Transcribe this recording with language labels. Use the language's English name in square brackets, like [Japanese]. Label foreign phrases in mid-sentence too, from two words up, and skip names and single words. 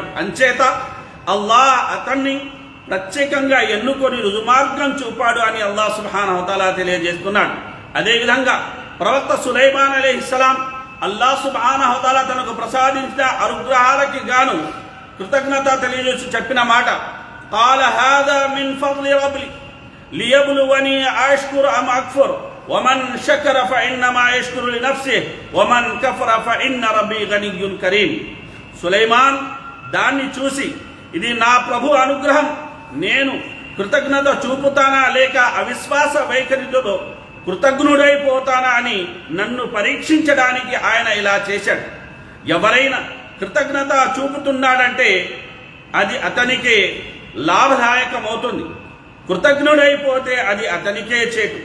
[Telugu] అంచేత అల్లాహ్ అతన్ని ప్రత్యేకంగా ఎన్నుకొని రుజుమార్గం చూపాడు అని అల్లాహ్ [Arabic] سبحانه وتعالى [Telugu] తెలియజేస్తున్నాడు. అదేవిధంగా ప్రవక్త సులైమాన్ అలైహిస్సలాం అల్లాహ్ [Arabic] سبحانه وتعالى [Telugu] తనకు ప్రసాదించిన అనుగ్రహాలకి గాను కృతజ్ఞత తెలియజేసి చెప్పిన మాట, [Arabic] قال هذا من فضل ربي ليبلوني أشكر أم أكفر ومن شكر فإنما يشكر لنفسه ومن كفر فإن ربي غني كريم. [Telugu] సులైమాన్ దాన్ని చూసి, ఇది నా ప్రభు అనుగ్రహం, నేను కృతజ్ఞత చూపుతానా లేక అవిశ్వాస వైఖరితో కృతజ్ఞుడైపోతానా అని నన్ను పరీక్షించడానికి ఆయన ఇలా చేశాడు. ఎవరైనా కృతజ్ఞత చూపుతున్నాడంటే అది అతనికే లాభదాయకమవుతుంది, కృతజ్ఞుడైపోతే అది అతనికే చేటు.